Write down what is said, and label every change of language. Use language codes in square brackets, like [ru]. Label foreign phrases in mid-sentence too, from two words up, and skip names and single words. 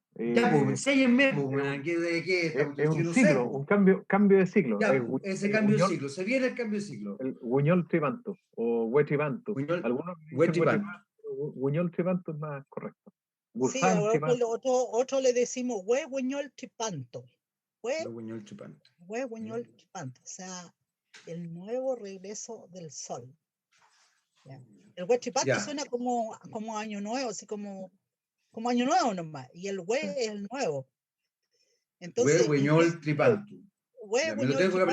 [es] Ya, pues, enséñenme, pues, man, ¿de qué estamos? Es un Yo no sé, ciclo, pues. un cambio de ciclo. Ya, pues, ese cambio de ciclo. Se viene el cambio de ciclo. El Guñol Tripanto o Huetripanto. Huiñol, Algunos dicen Huetripanto. Huetripanto, pero Guñol Tripanto es más correcto. Sí, Gusán Tripanto. otro le decimos huehuñol tripanto. Huiñol Tripanto. Huehuñol tripanto. O sea, el nuevo regreso del sol. ¿Ya? El huetripanto Ya. suena como año nuevo, así como año nuevo nomás. Y el hue es el nuevo. Entonces, Huiñol Tripanto. Ya, me lo huehuñol tengo que